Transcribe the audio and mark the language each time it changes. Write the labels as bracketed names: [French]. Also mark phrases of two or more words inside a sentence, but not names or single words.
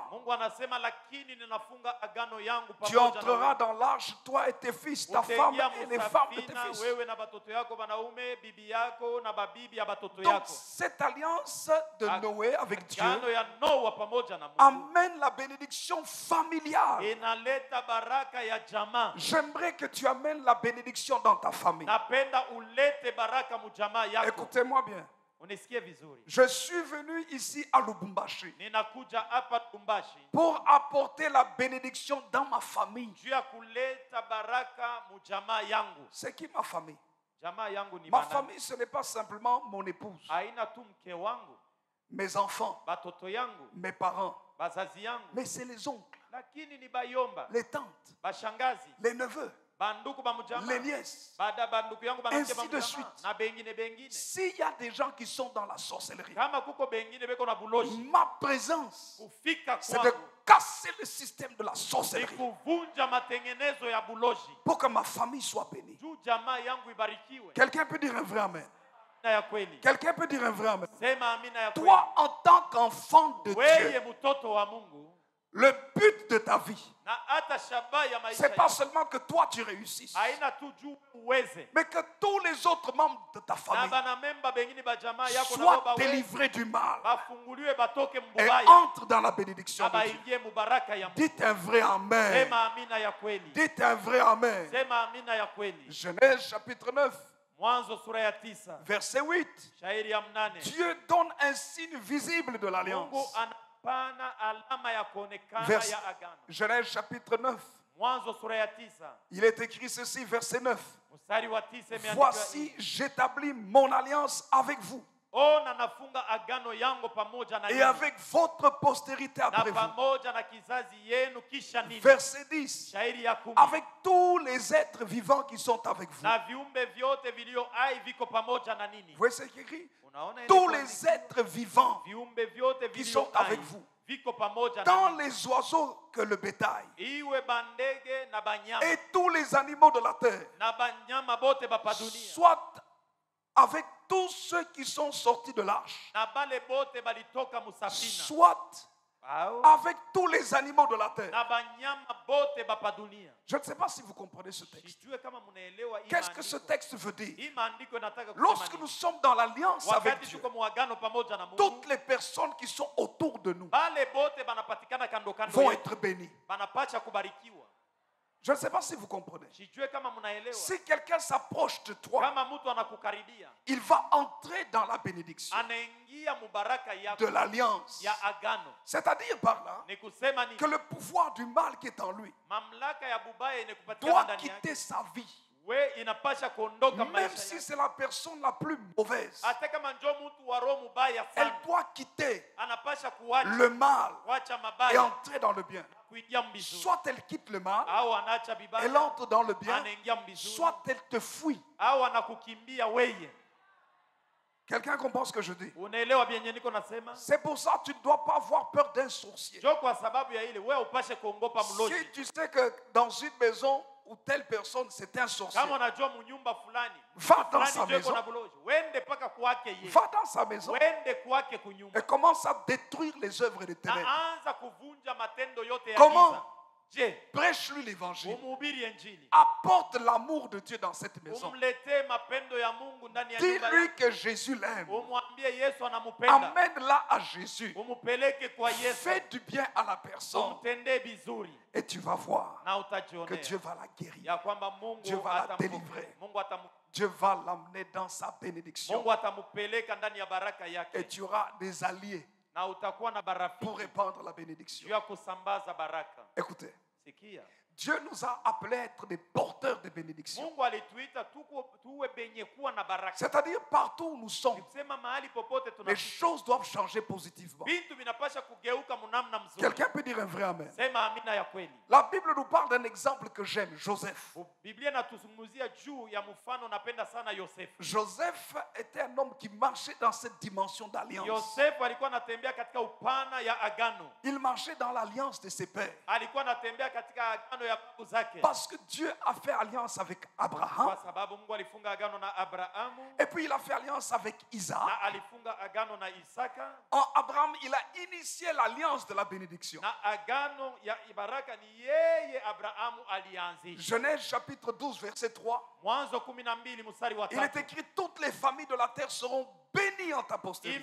[Swahili] Mungu anasema lakini ninafunga agano yangu [French] Tu [Swahili] pamoja [French] entreras [Swahili] na [French] dans l'arche, toi et tes fils, ta femme [Swahili] utaingia [French] et les femmes de tes [Swahili] musafina, [French] fils. [Swahili] wewe na batoto yako banaume, bibi yako na babibi ya batoto [French] Donc [Swahili] yako. [French] cette alliance de Noé avec Dieu [Swahili] Agano ya Noa pamoja na Mungu [French] amène la bénédiction familiale. [Swahili] inaleta baraka ya jamaa. [French] J'aimerais que tu amènes la bénédiction dans ta famille. [Swahili] Napenda ulete baraka mujamaa yako. [French] Écoutez-moi bien. [Swahili] Unisikie vizuri. [French] Je suis venu ici à Lubumbashi [Swahili] Ninakuja hapa Lubumbashi [French] pour apporter la bénédiction dans ma famille. [Swahili] juu ya kuleta baraka mujamaa yangu. [French] C'est qui ma famille? [Swahili] Jamaa yangu ni [French] Ma [Swahili] manani? [French] famille, ce n'est pas simplement mon épouse, [Swahili] Haina tu mke wangu, [French] mes enfants, [Swahili] batoto yangu, [French] mes parents, [Swahili] bazazi yangu, [French] mais c'est les oncles, [Swahili] lakini ni bayomba, [French] les tantes, [Swahili] bashangazi, [French] les neveux, [Swahili] banduku ba mujamaa, [French] les nièces. [Swahili] banduku yangu banake [French] Ainsi [Swahili] ba [French] de [Swahili] mujamaa, [French] suite. [Swahili] na bengine. [French] S'il y a des gens qui sont dans la sorcellerie, [Swahili] Kama kuko bengine beko na buloshi, [French] ma présence, [Swahili] kufika [French] c'est de [Swahili] kwangu [French] casser le système de la [Swahili] ni [French] sorcellerie [Swahili] kuvunja matengenezo ya buloshi [French] pour que ma famille soit bénie. [Swahili] juu jamaa yangu ibarikiwe. [French] Quelqu'un peut dire un vrai amen. [Swahili] Na ya kweli, [French] Quelqu'un peut dire un vrai amen. [Swahili] sema amina ya kweli. [French] Toi, en tant qu'enfant de [Swahili] Weye [French] Dieu, [Swahili] mtoto wa Mungu, [French] le but de ta vie, [Swahili] na hata shaba ya maisha [French] c'est pas [Swahili] yako [French] seulement que toi tu réussisses, [Swahili] haina tu juu uweze, [French] mais que tous les autres membres de ta [Swahili] na [French] famille [Swahili] bana memba bengine ba jamaa yako na [French] soient [Swahili] baba wewe [French] délivrés du mal [Swahili] bafunguliwe batoke [French] et [Swahili] mbubaya [French] entrent dans la bénédiction [Swahili] na [French] de Dieu. [Swahili] baingie mubaraka ya Mungu. [French] Dites un vrai amen. [Swahili] Sema amina ya kweli. [French] Dites un vrai amen. [Swahili] Sema amina ya kweli. [French] Genèse chapitre 9, [Swahili] Mwanzo sura ya 9 [French] verset 8. [Swahili] shairi ya 8. [French] Dieu donne un signe visible de [Swahili] Mungu [French] l'alliance. [Swahili] anapana alama ya kuonekana [French] Vers- [Swahili] ya agano. [French] Genèse chapitre 9. [Swahili] Mwanzo sura ya 9 [French] Il est écrit ceci, verset 9. [Swahili] mstari wa 9 imeandikwa [French] Voici, [Swahili] hivi. [French] j'établis mon alliance avec vous [Swahili] Ona nafunga agano yangu pamoja na [French] et [Swahili] ninyi, [French] avec votre postérité [Swahili] na [French] après vous. [Swahili] pamoja na kizazi yenu kisha nini. [French] Verset 10. [Swahili] Shairi ya 10. [French] Avec tous les êtres vivants qui sont avec vous. [Swahili] Na viumbe vyote vilio hai viko pamoja na nini. [French] Vous voyez ce qui est écrit? [Swahili] Unaona ile [French] Tous [Swahili] kwa [French] les êtres vivants [Swahili] viumbe vyote [French] qui [Swahili] vilio [French] sont avec [Swahili] hai [French] vous. [Swahili] viko pamoja na [French] Tant [Swahili] nini. [French] les oiseaux que le bétail. [Swahili] Iwe bandege na banyama [French] Et tous les animaux de la terre. [Swahili] na banyama bote bapa dunia [French] Soit avec tous ceux qui sont sortis de l'arche. [Swahili] na bale bote balitoka musafina [French] Soit [Swahili] au [French] avec tous les animaux de la terre. [Swahili] na banyama bote bapa dunia. [French] Je ne sais pas si vous comprenez ce texte. [Swahili] Sijue kama munaelewa hii [French] Qu'est-ce que ce [Swahili] maandiko. [French] texte veut dire? [Swahili] Hii maandiko inataka kusema [French] Lorsque [Swahili] nini? [French] nous sommes dans l'alliance avec [Swahili] Wakati [French] Dieu, [Swahili] tuko muagano pamoja na Mungu, [French] toutes les personnes qui sont autour de nous [Swahili] bale bote banapatikana kando kando [French] vont [Swahili] yetu, [French] être bénies. [Swahili] banapacha kubarikiwa. [French] Je ne sais pas si vous comprenez. [Swahili] Sijue kama munaelewa. [French] Si quelqu'un s'approche de toi, [Swahili] Kama mtu anakukaribia, [French] il va entrer dans la bénédiction [Swahili] anaingia mubaraka yako [French] de l'alliance. [Swahili] ya agano. [French] C'est-à-dire par là [Swahili] Ni kusema nini? [French] que le pouvoir du mal qui est en lui [Swahili] Mamlaka ya bubaya inakupatikana [French] doit [Swahili] ndani [French] quitter [Swahili] yake. [French] sa vie. [Swahili] We inapasha kuondoka [French] Même [Swahili] maisha [French] si [Swahili] yake. [French] c'est la personne la plus mauvaise, [Swahili] Hata kama njoo mtu wa roho mubaya [French] elle [Swahili] sana, [French] doit quitter [Swahili] anapasha kuacha [French] le mal [Swahili] kuacha [French] et [Swahili] mabaya [French] entrer dans le bien. [Swahili] kuingia mbizuri. [French] Soit elle quitte le mal, [Swahili] Au anaacha [French] elle [Swahili] bibaya [French] entre dans le bien, [Swahili] anaingia mbizuri, [French] soit elle te fuit. [Swahili] au anakukimbia weye. [French] Quelqu'un comprend ce que je dis? [Swahili] Unaelewa vyenye niko nasema? [French] C'est pour ça que tu ne dois pas avoir peur d'un sorcier. [Swahili] Jo kwa sababu ya ile wewe upashe kuongopa mlozi. [French] Si tu sais que dans une maison où telle personne c'est un sorcier, [Swahili] Kama unajua munyumba fulani, [French] va dans [Swahili] fulani [French] sa [Swahili] jo iko na [French] maison, [Swahili] bulozi, wende paka kwake yeye. [French] va dans sa maison [Swahili] Wende kwake kunyumba. [French] et commence à détruire les œuvres des ténèbres. [Swahili] Na anza kuvunja matendo yote ya [French] Comment? [Swahili] giza. Je, [French] Prêche-lui l'évangile. [Swahili] umhubiri Injili. [French] Apporte l'amour de Dieu dans cette maison. [Swahili] Umletee mapendo ya Mungu ndani ya nyumba [French] Dis-lui [Swahili] yako. [French] que Jésus l'aime. [Swahili] Umwambie Yesu anamupenda. [French] Amène-la à Jésus. [Swahili] Umupeleke kwa Yesu. [French] Fais du bien à la personne. [Swahili] Umtendee vizuri. [French] Et tu vas voir [Swahili] Na [French] que [Swahili] utajionea [French] Dieu va la guérir. [Swahili] ya kwamba Mungu [French] Dieu va la [Swahili] atampokea. [French] délivrer. [Swahili] Mungu [French] Dieu va l'amener dans sa bénédiction. [Swahili] Mungu atamupeleka ndani ya baraka [French] Et [Swahili] yake. [French] tu auras des alliés [Swahili] Na utakuwa na [French] pour [Swahili] barafiki [French] répandre la [Swahili] juu [French] bénédiction. [Swahili] ya kusambaza baraka. [French] Écoutez, [Swahili] Sikia. [French] Dieu nous a appelés à être des porteurs de bénédiction. [Swahili] Mungu alituita tuwe benye kuwa na baraka. [French] C'est-à-dire partout où nous sommes, [Swahili] Kusema mahali popote [French] les [Swahili] tunafika. [French] choses doivent changer positivement. [Swahili] Vitu vinapasha kugeuka munamna mzuri. [French] Quelqu'un peut dire un vrai amen. [Swahili] Sema amina ya kweli. [French] La Bible nous parle d'un exemple que j'aime, Joseph. [Swahili] Biblia inatuzungumzia juu ya mfano napenda sana Yosefu. [French] Joseph était un homme qui marchait dans cette dimension d'alliance. [Swahili] Yosefu alikuwa anatembea katika upana ya agano. [French] Il marchait dans l'alliance de ses pères. [Swahili] Alikuwa anatembea katika agano ya babu zake. [French] Parce que Dieu a fait alliance avec Abraham. [Swahili] Kwa sababu Mungu alifunga agano na Abrahamu. [French] Et puis il a fait alliance avec Isaac. [Swahili] Na alifunga agano na Isaka. [French] En Abraham, il a initié l'alliance de la bénédiction. [Swahili] Na agano ya baraka ni yeye Abrahamu alianzisha. [French] Genèse chapitre 12, verset 3. [Swahili] Mwanzo 12 mstari wa [French] Il est [Swahili] 3. [French] écrit: toutes les familles de la terre seront bénies en ta postérité.